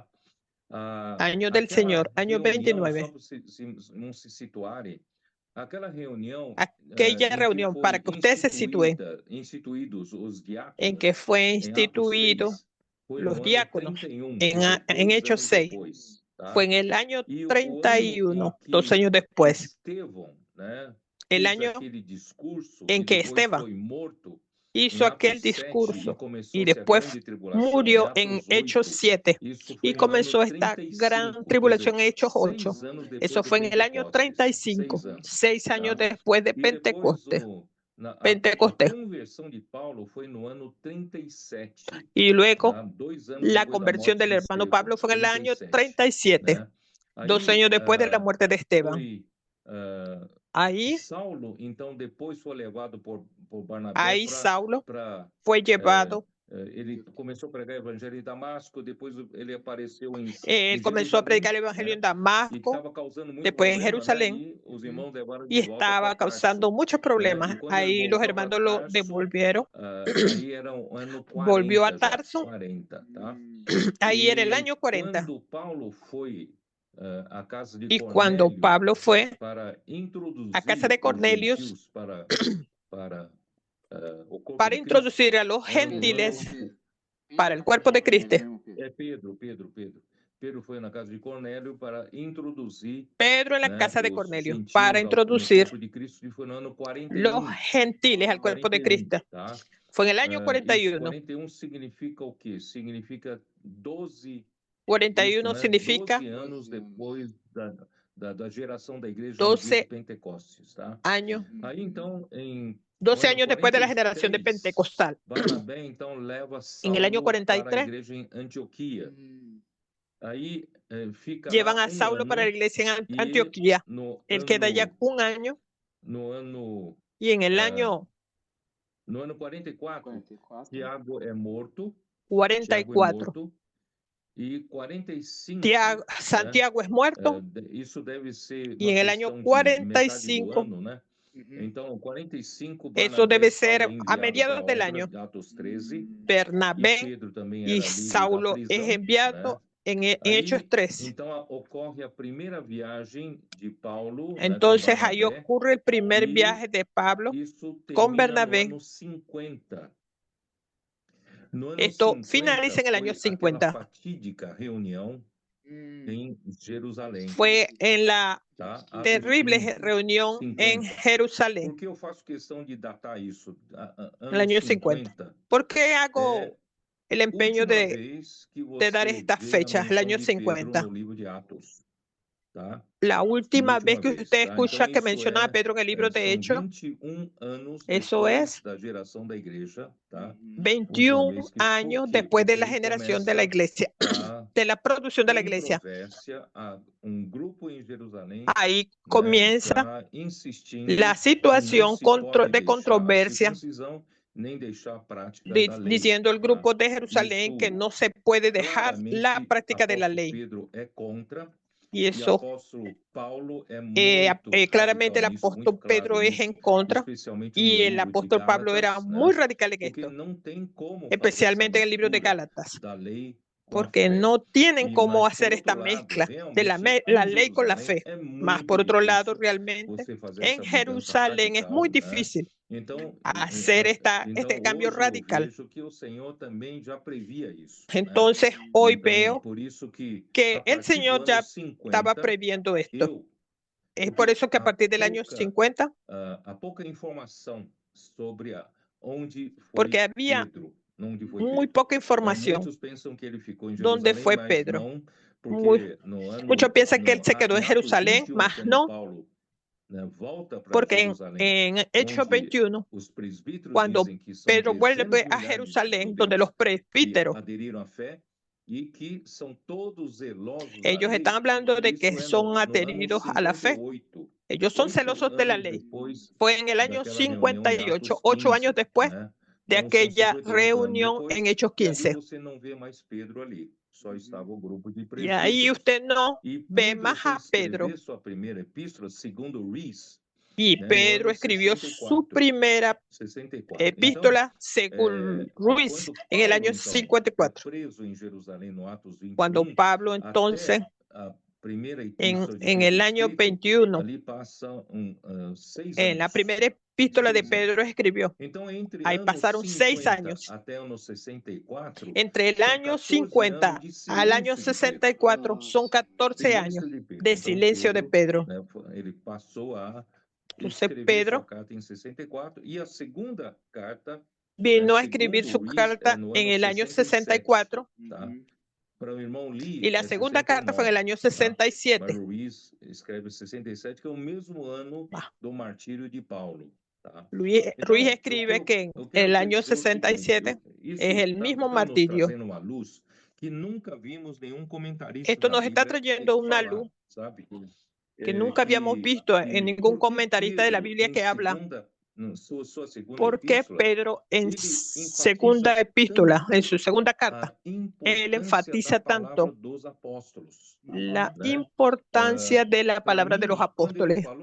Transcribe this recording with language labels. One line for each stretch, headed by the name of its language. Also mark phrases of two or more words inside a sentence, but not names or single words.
Spanish: año del
Portuguese: Aquela
Spanish: Señor, año
Portuguese: reunião, 29. só para não se situarem, aquela reunião
Spanish: Aquella
Portuguese: em que
Spanish: reunión,
Portuguese: foi
Spanish: para que ustedes se sitúen,
Portuguese: instituídos os diáconos,
Spanish: en que fue
Portuguese: em Atos
Spanish: instituido
Portuguese: 6, foi
Spanish: los
Portuguese: no ano
Spanish: diáconos
Portuguese: 31,
Spanish: en Hechos 6.
Portuguese: depois, tá?
Spanish: Fue en el año
Portuguese: E o ano 31, em 2
Spanish: que años después.
Portuguese: Estevão, né,
Spanish: El
Portuguese: fez
Spanish: año
Portuguese: aquele discurso
Spanish: en que
Portuguese: depois
Spanish: Esteban
Portuguese: foi morto
Spanish: hizo
Portuguese: em
Spanish: aquel
Portuguese: Atos 7 e
Spanish: discurso y
Portuguese: começou-se a
Spanish: después
Portuguese: grande tribulação em
Spanish: murió en
Portuguese: Atos
Spanish: Hechos
Portuguese: 8.
Spanish: 7
Portuguese: Isso
Spanish: y
Portuguese: foi no ano
Spanish: comenzó esta
Portuguese: 35,
Spanish: gran
Portuguese: quer
Spanish: tribulación
Portuguese: dizer,
Spanish: en Hechos 8.
Portuguese: 6 anos depois
Spanish: Eso
Portuguese: de
Spanish: fue en el año
Portuguese: Pentecostes,
Spanish: 35,
Portuguese: 6 anos,
Spanish: 6 años
Portuguese: tá?
Spanish: después de
Portuguese: E depois
Spanish: Pentecostés.
Portuguese: a
Spanish: Pentecostés.
Portuguese: conversão de Paulo foi no ano 37,
Spanish: Y luego
Portuguese: tá? 2 anos
Spanish: la
Portuguese: depois da
Spanish: conversión
Portuguese: morte
Spanish: del
Portuguese: de
Spanish: hermano
Portuguese: Estevão,
Spanish: Pablo fue en el año 37,
Portuguese: 37, né?
Spanish: 2
Portuguese: Aí
Spanish: años después de la muerte de Esteban.
Portuguese: foi
Spanish: Ahí,
Portuguese: Saulo, então depois foi levado por Barnabé
Spanish: ahí Saulo
Portuguese: para
Spanish: fue llevado
Portuguese: ele começou a pregar o evangelho em Damasco, depois ele apareceu em
Spanish: Él comenzó a predicar el evangelio en Damasco,
Portuguese: estava causando muito
Spanish: después en
Portuguese: problema,
Spanish: Jerusalén,
Portuguese: E os irmãos levaram
Spanish: y
Portuguese: de volta
Spanish: estaba
Portuguese: para
Spanish: causando muchos problemas.
Portuguese: E quando ele
Spanish: Ahí los
Portuguese: voltou
Spanish: hermanos
Portuguese: para
Spanish: lo
Portuguese: Tarso,
Spanish: devolvieron.
Portuguese: Aí era o ano 40,
Spanish: Volvió a
Portuguese: já,
Spanish: Tarso.
Portuguese: 40, tá?
Spanish: Ahí era el
Portuguese: E
Spanish: año 40.
Portuguese: quando Paulo foi à casa de
Spanish: Y cuando
Portuguese: Cornélio
Spanish: Pablo fue
Portuguese: para introduzir
Spanish: a casa de
Portuguese: os
Spanish: Cornelio
Portuguese: gentios para o corpo
Spanish: para
Portuguese: de Cristo,
Spanish: introducir a los
Portuguese: era no
Spanish: gentiles
Portuguese: ano-
Spanish: para el cuerpo de Cristo.
Portuguese: É Pedro. Pedro foi na casa de Cornélio para introduzir
Spanish: Pedro en la
Portuguese: né,
Spanish: casa de
Portuguese: os
Spanish: Cornelio
Portuguese: gentios
Spanish: para
Portuguese: no
Spanish: introducir
Portuguese: corpo de Cristo, e foi no ano
Spanish: los
Portuguese: 41.
Spanish: gentiles al cuerpo de Cristo.
Portuguese: Tá?
Spanish: Fue en el año
Portuguese: Isso
Spanish: 41.
Portuguese: 41 significa o quê? Significa 12,
Spanish: 41
Portuguese: isso, né?
Spanish: significa
Portuguese: 12 anos depois da geração da igreja
Spanish: 12
Portuguese: no dia de Pentecostes, tá?
Spanish: años.
Portuguese: Aí então, em
Spanish: 12
Portuguese: no ano
Spanish: años después de la generación de
Portuguese: 43,
Spanish: Pentecostal.
Portuguese: Barnabé então leva
Spanish: En el año
Portuguese: Saulo para a
Spanish: 43
Portuguese: igreja em Antioquia. Aí fica
Spanish: llevan
Portuguese: lá
Spanish: a Saulo para la iglesia en
Portuguese: e
Spanish: Antioquía.
Portuguese: no
Spanish: Él queda allá
Portuguese: ano,
Spanish: un año
Portuguese: no ano
Spanish: y en el año
Portuguese: no ano 44, Tiago é morto.
Spanish: 44
Portuguese: E 45,
Spanish: Santiago es muerto.
Portuguese: Isso deve ser
Spanish: y en el año 45
Portuguese: ano, né? Então, 45
Spanish: eso debe ser a
Portuguese: enviado
Spanish: mediados
Portuguese: para
Spanish: del
Portuguese: a
Spanish: año.
Portuguese: obra, Atos 13,
Spanish: Bernabé
Portuguese: Pedro também
Spanish: y
Portuguese: era livre da
Spanish: Saulo
Portuguese: prisão,
Spanish: es enviado en Hechos 13.
Portuguese: Então, ocorre a primeira viagem de Paulo,
Spanish: Entonces
Portuguese: né, com
Spanish: ahí
Portuguese: Barnabé,
Spanish: ocurre el primer y viaje de Pablo
Portuguese: isso
Spanish: con
Portuguese: termina
Spanish: Bernabé.
Portuguese: no ano 50. No ano
Spanish: Esto
Portuguese: 50
Spanish: finaliza en el año
Portuguese: foi
Spanish: 50.
Portuguese: aquela fatídica reunião em Jerusalém.
Spanish: Fue en la
Portuguese: Tá?
Spanish: terrible
Portuguese: Atos
Spanish: reunión
Portuguese: 50.
Spanish: en Jerusalén,
Portuguese: Por que eu faço questão de datar isso?
Spanish: en el año 50. ¿Por qué hago el empeño de dar estas fechas, el año 50?
Portuguese: No livro de Atos, tá?
Spanish: La última vez que usted
Portuguese: tá?
Spanish: escucha
Portuguese: Então,
Spanish: que menciona a Pedro en el libro de Hechos,
Portuguese: 21 anos
Spanish: eso
Portuguese: depois
Spanish: es
Portuguese: da geração da igreja, tá?
Spanish: 21 años después de la generación de la iglesia, de la producción de la iglesia.
Portuguese: A grupo em Jerusalém,
Spanish: ahí comienza
Portuguese: insistindo
Spanish: la situación de controversia,
Portuguese: nem deixar a prática da lei,
Spanish: diciendo el grupo de Jerusalén
Portuguese: Isso,
Spanish: que no se puede dejar la práctica de la ley.
Portuguese: Pedro é contra,
Spanish: Y eso,
Portuguese: apóstolo Paulo é muito
Spanish: claramente el
Portuguese: radical nisso,
Spanish: apóstol
Portuguese: muito claro
Spanish: Pedro es
Portuguese: nisso,
Spanish: en contra,
Portuguese: especialmente
Spanish: y
Portuguese: no
Spanish: el
Portuguese: livro de
Spanish: apóstol Pablo era
Portuguese: Gálatas,
Spanish: muy radical en
Portuguese: porque
Spanish: esto,
Portuguese: não tem como fazer
Spanish: especialmente
Portuguese: essa
Spanish: en el libro de
Portuguese: mistura
Spanish: Gálatas,
Portuguese: da lei com a
Spanish: porque
Portuguese: fé.
Spanish: no tienen cómo
Portuguese: Mas,
Spanish: hacer
Portuguese: por
Spanish: esta
Portuguese: outro lado,
Spanish: mezcla de
Portuguese: realmente,
Spanish: la
Portuguese: em
Spanish: ley con la
Portuguese: Jerusalém
Spanish: fe.
Portuguese: é
Spanish: Más
Portuguese: muito
Spanish: por otro lado,
Portuguese: difícil
Spanish: realmente,
Portuguese: você fazer
Spanish: en
Portuguese: essa mudança
Spanish: Jerusalén es
Portuguese: radical,
Spanish: muy
Portuguese: né?
Spanish: difícil
Portuguese: Então,
Spanish: hacer este cambio
Portuguese: hoje eu
Spanish: radical.
Portuguese: vejo que o Senhor também já previa isso,
Spanish: Entonces, hoy
Portuguese: Então,
Spanish: veo
Portuguese: por isso que
Spanish: que
Portuguese: a
Spanish: el
Portuguese: partir do
Spanish: Señor
Portuguese: ano
Spanish: ya
Portuguese: 50,
Spanish: estaba previendo esto.
Portuguese: eu,
Spanish: Es por eso que a partir del año 50,
Portuguese: a pouca informação sobre onde foi
Spanish: porque había
Portuguese: Pedro, onde foi
Spanish: muy
Portuguese: Pedro.
Spanish: poca información
Portuguese: Muitos pensam que ele ficou em
Spanish: dónde
Portuguese: Jerusalém,
Spanish: fue
Portuguese: mas
Spanish: Pedro.
Portuguese: não, porque no ano,
Spanish: Muchos piensan que él se quedó en
Portuguese: Atos
Spanish: Jerusalén,
Portuguese: 21,
Spanish: mas
Portuguese: quando
Spanish: no,
Portuguese: Paulo, volta para
Spanish: porque
Portuguese: Jerusalém,
Spanish: en Hechos
Portuguese: onde
Spanish: 21,
Portuguese: os presbíteros
Spanish: cuando
Portuguese: dizem que são
Spanish: Pedro vuelve
Portuguese: dezenas de
Spanish: a
Portuguese: milhares
Spanish: de Jerusalén, donde
Portuguese: judeus
Spanish: los
Portuguese: que
Spanish: presbíteros,
Portuguese: aderiram à fé e que são todos zelosos da
Spanish: ellos
Portuguese: lei.
Spanish: están hablando de que
Portuguese: Isso é
Spanish: son
Portuguese: no ano
Spanish: adheridos a la fe.
Portuguese: 58.
Spanish: Ellos son
Portuguese: 8
Spanish: celosos de la
Portuguese: anos
Spanish: ley.
Portuguese: depois
Spanish: Fue en el año
Portuguese: daquela reunião em
Spanish: 58,
Portuguese: Atos
Spanish: 8 años
Portuguese: 15,
Spanish: después
Portuguese: né?
Spanish: de
Portuguese: Então, são
Spanish: aquella
Portuguese: 52 anos
Spanish: reunión
Portuguese: depois,
Spanish: en Hechos
Portuguese: e ali
Spanish: 15.
Portuguese: você não vê mais Pedro ali, só estava o grupo de
Spanish: Y ahí
Portuguese: presbíteros.
Spanish: usted no
Portuguese: E
Spanish: ve
Portuguese: Pedro
Spanish: más
Portuguese: foi
Spanish: a Pedro.
Portuguese: escrever sua primeira epístola, segundo Rees,
Spanish: Y
Portuguese: né, no
Spanish: Pedro
Portuguese: ano
Spanish: escribió su
Portuguese: 64.
Spanish: primera
Portuguese: 64.
Spanish: epístola según Ruiz
Portuguese: Quando
Spanish: en el
Portuguese: Paulo,
Spanish: año
Portuguese: então, é
Spanish: 54.
Portuguese: preso em Jerusalém no Atos 21,
Spanish: Cuando Pablo entonces,
Portuguese: até a primeira
Spanish: en
Portuguese: epístola de
Spanish: el
Portuguese: Pedro
Spanish: año
Portuguese: escrito,
Spanish: 21,
Portuguese: ali passam 6
Spanish: en la
Portuguese: anos.
Spanish: primera epístola de
Portuguese: 6
Spanish: Pedro escribió.
Portuguese: Então, entre
Spanish: Ahí
Portuguese: ano
Spanish: pasaron 6
Portuguese: 50
Spanish: años.
Portuguese: até ano 64,
Spanish: Entre el
Portuguese: são
Spanish: año
Portuguese: 14
Spanish: 50
Portuguese: anos de
Spanish: al año
Portuguese: silêncio de Pedro.
Spanish: 64 son 14 años
Portuguese: Silêncio de Pedro.
Spanish: de
Portuguese: Então,
Spanish: silencio de Pedro.
Portuguese: né, ele passou a
Spanish: Entonces
Portuguese: escrever
Spanish: Pedro
Portuguese: sua carta em 64 e a segunda carta
Spanish: vino a
Portuguese: segundo
Spanish: escribir su
Portuguese: Rees,
Spanish: carta
Portuguese: no
Spanish: en
Portuguese: ano
Spanish: el año
Portuguese: 67,
Spanish: 64
Portuguese: tá? Para o irmão Lee,
Spanish: y la segunda carta fue en el año 67.
Portuguese: Mas Ruiz escreve 67, que é o mesmo ano do martírio de Paulo. Tá?
Spanish: Ruiz
Portuguese: Então,
Spanish: escribe que en el año 67 es el mismo martirio.
Portuguese: Uma luz que nunca vimos nenhum comentarista
Spanish: Esto
Portuguese: da
Spanish: nos está
Portuguese: Bíblia
Spanish: trayendo una
Portuguese: falar,
Spanish: luz
Portuguese: sabe?
Spanish: que nunca habíamos visto en ningún comentarista de la Biblia que habla Porque Pedro en segunda epístola, en su segunda carta, él enfatiza tanto la importancia de la palabra de los apóstoles.